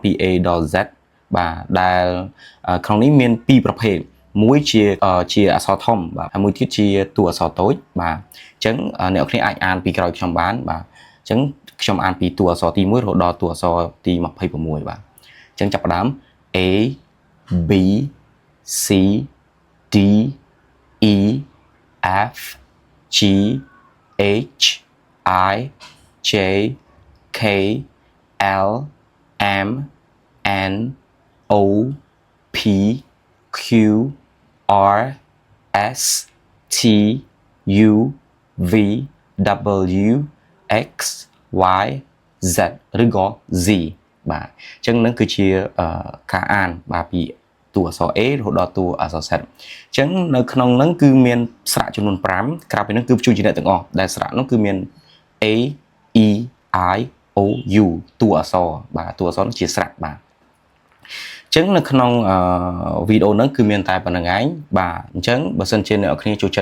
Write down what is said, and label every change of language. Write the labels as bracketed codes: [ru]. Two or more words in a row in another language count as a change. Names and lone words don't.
[km] A ដល់ Z បាទដែលក្នុងនេះមាន2ប្រភេទមួយជាអក្សរធំបាទហើយមួយទៀតជា តួអក្សរតូចបាទអញ្ចឹងអ្នកនរអាចអានពីក្រោយខ្ញុំបានបាទអញ្ចឹងខ្ញុំអានពីតួអក្សរទី1រហូតដល់តួអក្សរទី26បាទអញ្ចឹងចាប់ផ្ដើម [en] A B C D E F G H I J K L M N O P Q R S T U V W X Y Z [km] ឬក៏ Z បាទអញ្ចឹងនឹងគឺជាការអានបាទពីតួអក្សរ A រហូតដល់តួអក្សរ Z អញ្ចឹងនៅក្នុងហ្នឹងគឺមានស្រៈចំនួន5ក្រៅពីហ្នឹងគឺព្យញ្ជនៈទាំងអស់ដែលស្រៈហ្នឹងគឺមាន [en] A E I O U [km] តួអក្សរបាទតួអក្សរជាស្រៈបាទអញ្ចឹងនៅក្នុងវីដេអូហ្នឹងគឺមានតែប៉ុណ្្នឹងឯងបាទអញ្ចឹងបើសិនជាអ្នកនរគ្នាចូល